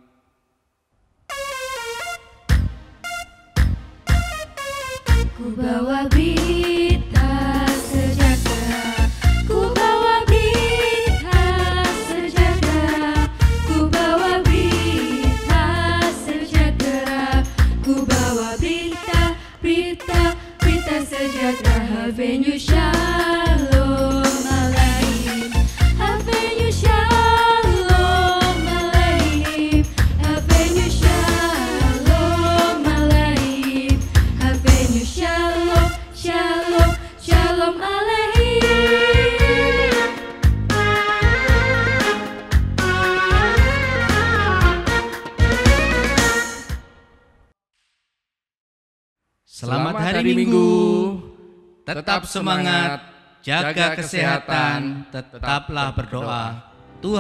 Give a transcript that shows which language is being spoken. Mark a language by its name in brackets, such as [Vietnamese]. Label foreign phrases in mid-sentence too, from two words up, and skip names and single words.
[Indonesian] Ku bawa berita sejahtera, ku bawa berita sejahtera, ku bawa berita sejahtera, ku bawa berita sejahtera. [Hebrew] הבאנו שלום עליכם, הבאנו שלום עליכם, הבאנו שלום עליכם, הבאנו שלום, שלום, שלום עליכם. [Indonesian] Selamat hari Minggu. Tetap semangat, jaga kesehatan, tetaplah berdoa.